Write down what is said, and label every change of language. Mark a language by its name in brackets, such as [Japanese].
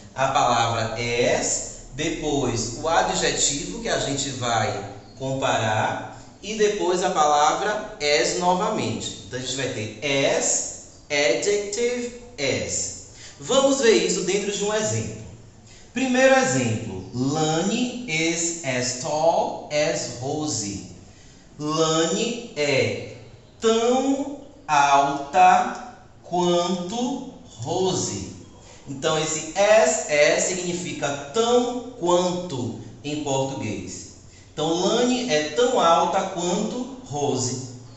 [Portuguese] A palavra as, depois o adjetivo que a gente vai comparar e depois a palavra as novamente. Então a gente vai ter as, adjective, as. Vamos ver isso dentro de um exemplo. Primeiro exemplo, [English] Lani is as tall as Rosie. [Portuguese] Lani é tão alta quanto Rosie. Então, esse as significa tão quanto em português. Então, Lani é tão alta quanto Rosie.